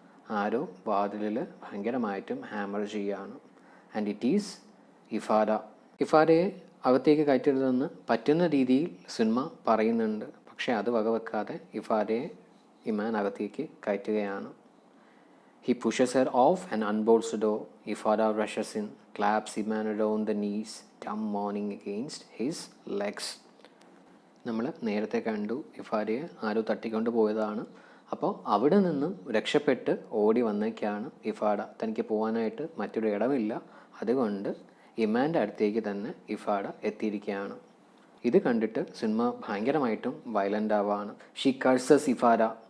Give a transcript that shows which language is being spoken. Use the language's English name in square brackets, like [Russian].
[Malayalam] ആരോ വാതിലിൽ ഭയങ്കരമായിട്ടും ഹാമർ ചെയ്യുകയാണ്. [English] And it is ഇഫാര. [Malayalam] ഇഫാരയെ അകത്തേക്ക് കയറ്റരുതെന്ന് പറ്റുന്ന രീതിയിൽ സുന്മ പറയുന്നുണ്ട്. പക്ഷേ അത് വകവെക്കാതെ ഇഫാരയെ ഇമാൻ അകത്തേക്ക് കയറ്റുകയാണ്. [English] He pushes her off and unbolts the door. Ifara rushes in, claps Iman around the knees, dumb moaning against his legs. [Malayalam] നമ്മൾ നേരത്തെ കണ്ടു ഇഫാരയെ ആരോ തട്ടിക്കൊണ്ട് പോയതാണ്. അപ്പോൾ അവിടെ നിന്നും രക്ഷപ്പെട്ട് ഓടി വന്നേക്കാണ് ഇഫാഡ. തനിക്ക് പോകാനായിട്ട് മറ്റൊരു ഇടമില്ല. അതുകൊണ്ട് ഇമാൻ്റെ അടുത്തേക്ക് തന്നെ ഇഫാഡ എത്തിയിരിക്കുകയാണ്. ഇത് കണ്ടിട്ട് സുന്മ ഭയങ്കരമായിട്ടും വയലൻ്റ് ആവാണ്. [English] She curses ഇഫാര.